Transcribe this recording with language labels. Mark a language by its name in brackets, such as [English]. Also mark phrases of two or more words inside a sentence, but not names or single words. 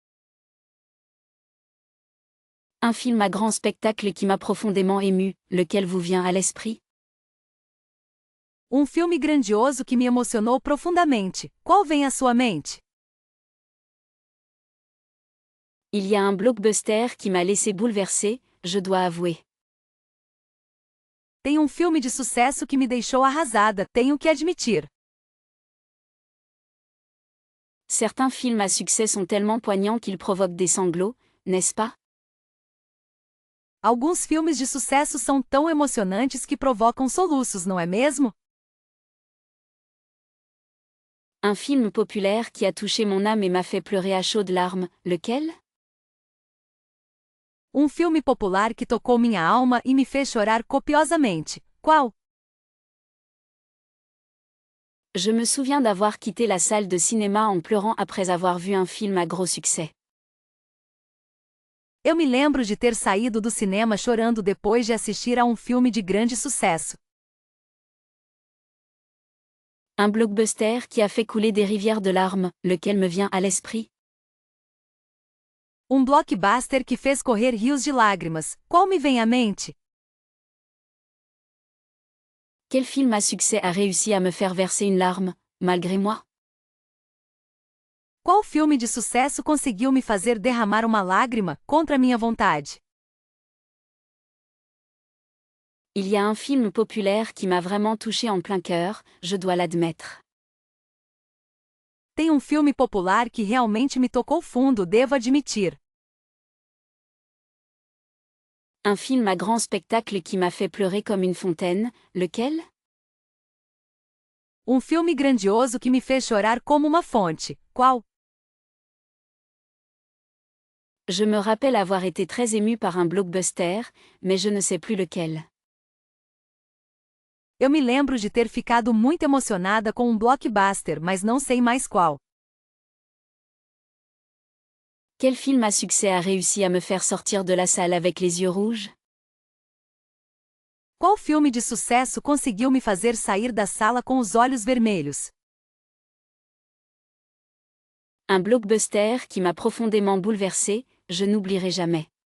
[French] Un film à grand spectacle qui m'a profondément ému, lequel vous vient à l'esprit? [Portuguese] Um filme grandioso que me emocionou profundamente, qual vem à sua mente? [French] Il y a un blockbuster qui m'a laissé bouleversé, je dois avouer. [Portuguese] Tem um filme de sucesso que me deixou arrasada, tenho que admitir. [French] Certains films à succès sont tellement poignants qu'ils provoquent des sanglots, n'est-ce pas? [Portuguese] Alguns filmes de sucesso são tão emocionantes que provocam soluços, não é mesmo? [French] Un film populaire qui a touché mon âme et m'a fait pleurer à chaudes larmes, lequel? [Portuguese] Um filme popular que tocou minha alma e me fez chorar copiosamente. Qual? [French] Je me souviens d'avoir quitté la salle de cinéma en pleurant après avoir vu un film à gros succès. [Portuguese] Eu me lembro de ter saído do cinema chorando depois de assistir a um filme de grande sucesso. [French] Un blockbuster qui a fait couler des rivières de larmes, lequel me vient à l'esprit? [Portuguese] Um blockbuster que fez correr rios de lágrimas, qual me vem à mente? [French] Quel film à succès a réussi à me faire verser une larme, malgré moi? [Portuguese] Qual filme de sucesso conseguiu me fazer derramar uma lágrima, contra minha vontade? [French] Il y a un film populaire qui m'a vraiment touché en plein cœur, je dois l'admettre. [Portuguese] Tem um filme popular que realmente me tocou fundo, devo admitir. [French] Un film à grand spectacle qui m'a fait pleurer comme une fontaine, lequel? [Portuguese] Um filme grandioso que me fez chorar como uma fonte, qual? [French] Je me rappelle avoir été très émue par un blockbuster, mais je ne sais plus lequel. [Portuguese] Eu me lembro de ter ficado muito emocionada com um blockbuster, mas não sei mais qual. [French] Quel film à succès a réussi à me faire sortir de la salle avec les yeux rouges? [Portuguese] Qual filme de sucesso conseguiu me fazer sair da sala com os olhos vermelhos? [French] Un blockbuster qui m'a profondément bouleversée, je n'oublierai jamais.